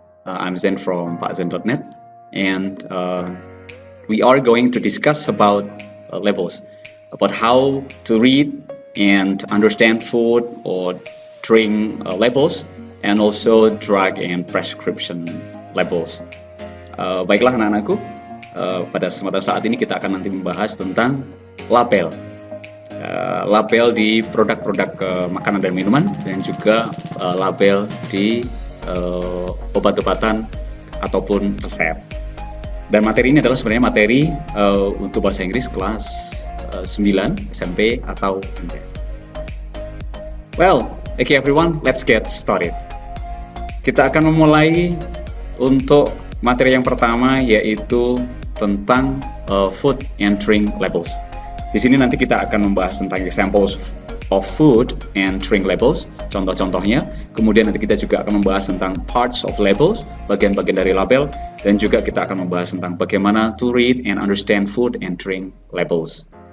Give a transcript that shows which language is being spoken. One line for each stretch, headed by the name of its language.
English: I'm Zen from pakzen.net, and we are going to discuss about labels, about how to read and understand food or drink labels, and also drug and prescription labels.
Indonesian: Baiklah anak-anakku, pada kesempatan saat ini kita akan nanti membahas tentang label. Label di produk-produk makanan dan minuman, dan juga label di obat-obatan ataupun resep. Dan materi ini adalah sebenarnya materi untuk bahasa Inggris kelas 9 SMP atau MTS.
English: Well, okay everyone, let's get started.
Indonesian: Kita akan memulai untuk materi yang pertama, yaitu tentang
English: food and drink labels.
Indonesian: Di sini nanti kita akan membahas tentang
English: examples of food and drink labels,
Indonesian: contoh-contohnya. Kemudian nanti kita juga akan membahas tentang
English: parts of labels,
Indonesian: bagian-bagian dari label, dan juga kita akan membahas tentang bagaimana
English: to read and understand food and drink labels.